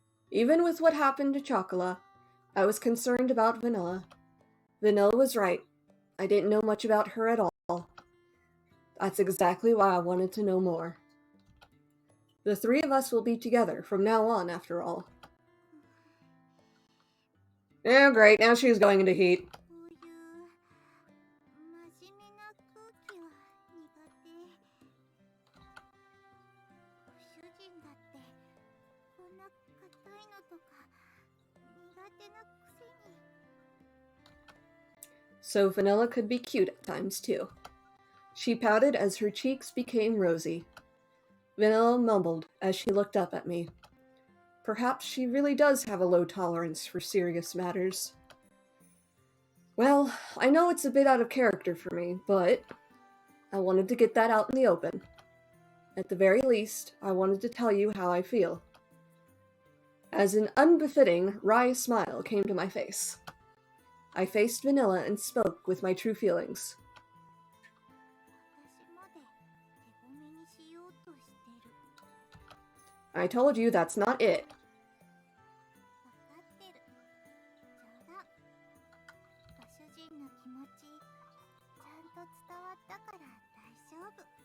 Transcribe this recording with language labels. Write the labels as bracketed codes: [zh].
[en] Even with what happened to Chocola, I was concerned about Vanilla. Vanilla was right. I didn't know much about her at all. That's exactly why I wanted to know more. The three of us will be together from now on, after all. Oh, great. Now she's going into heat. [ja] こういう真面目な空気は苦手。ご主人だってこんな硬いのとか苦手なくせに。 [en] So Vanilla could be cute at times, too. She pouted as her cheeks became rosy. Vanilla mumbled as she looked up at me. Perhaps she really does have a low tolerance for serious matters. Well, I know it's a bit out of character for me, but I wanted to get that out in the open. At the very least, I wanted to tell you how I feel. As an unbefitting, wry smile came to my face, I faced Vanilla and spoke with my true feelings. [ja] 私まで手ごめにしようとしてる。 [en] I told you that's not it. [ja] わかってる。冗談。ご主人の気持ちちゃんと伝わったから大丈夫。